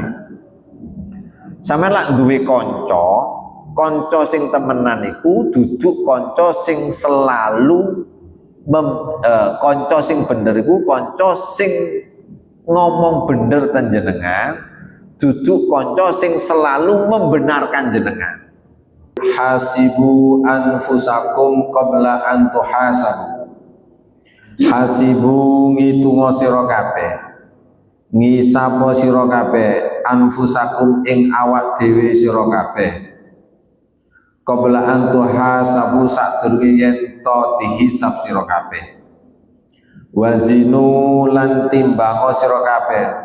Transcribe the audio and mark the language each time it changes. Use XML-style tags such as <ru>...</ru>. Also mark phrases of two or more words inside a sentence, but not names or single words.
<jv>Sampeyan lak duwe kanca sing temenan iku duduk kanca sing selalu kanca sing bener iku kanca sing ngomong bener ten jenengan, duduk kanca sing selalu membenarkan jenengan.</jv> <ar>Hasibu anfusakum qabla an tuhasabu.</ar> <jv>Hasibu ngitungo sira kabeh. Ngisapo sira kabeh anfusakum ing awak dhewe sira kabeh.</jv> <ar>Qabla an tuhasabu</ar> <jv>sadurunge yen to dihisab sira kabeh. Wazinu lan timbango sira kabeh.</jv>